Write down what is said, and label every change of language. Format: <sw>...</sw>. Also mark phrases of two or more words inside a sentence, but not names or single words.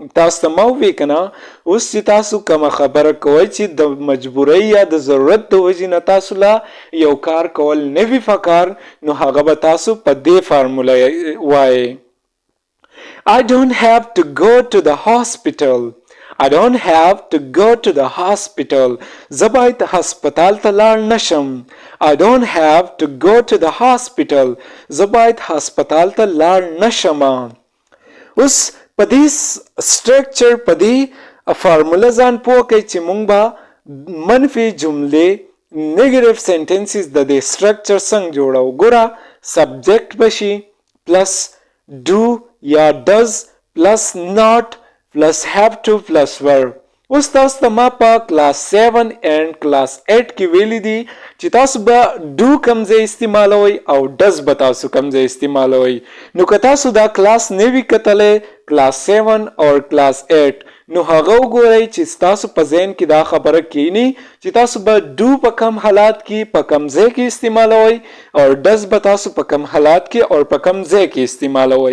<ps>تاسو ته ما ووی کنه اوس چې تاسو کومه خبره کوئ چې د مجبورۍ یا د ضرورت د وجې نه تاسو لا یو کار کول نه وي پکار نو هغه به تاسو په دې فارموله وایئ.</ps> <en>I don't have to go to the hospital. I don't have to go to the hospital.</en> <ps>زه باید هسپتال ته لاړ نشم.</ps> <en>I don't have to go to the hospital.</en> <ps>زه باید هسپتال ته لاړ نشم. اوس په دې سټرکچر په دې فارموله ځان پوه کړئ چې موږ به منفي جملې</ps> <en>negative sentences</en> <ps>د دې سټرکچر څنګه جوړو.</ps> <en>ګوره subject بشي plus do یا does plus not plus have to plus verb.</en> <ps>اوس تاسو ته ما په</ps> <en>class 7 and class 8</en> <ps>کې ویلي دي چې تاسو به ډو کوم ځای استعمالوئ او ډز به تاسو کوم ځای استعمالوئ. نو که تاسو دا کلاس نه وي کتلی کلاس 7 او کلاس 8 نو هغه وګورئ چې تاسو په ذهن کې دا خبره کینی چې تاسو به ډو په کم حالات کې په کم ځای کې استعمالوئ او ډز به تاسو په کم حالات کې او په کم ځای کې استعمالوئ.</ps>